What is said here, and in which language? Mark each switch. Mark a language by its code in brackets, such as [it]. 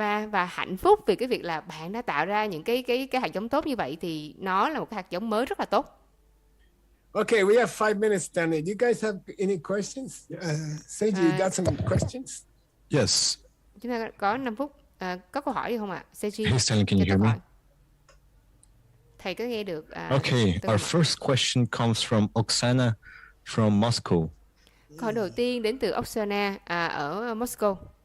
[vi] Và hạnh phúc vì cái việc là bạn đã tạo ra những cái hạt giống tốt như vậy thì nó là một cái hạt giống mới rất là tốt. [en] Okay, we have 5 minutes, Stanley. Do you guys have any questions? Seiji, you got some questions? Yes. [vi] Chúng ta có 5 phút. Có câu hỏi gì không ạ? Seiji, [en] Hey Stanley, can you hear me? [vi] Thầy có nghe được? [en] Okay, our first question comes from Oksana from Moscow. [vi] Câu hỏi đầu tiên đến từ Oksana ở Moscow.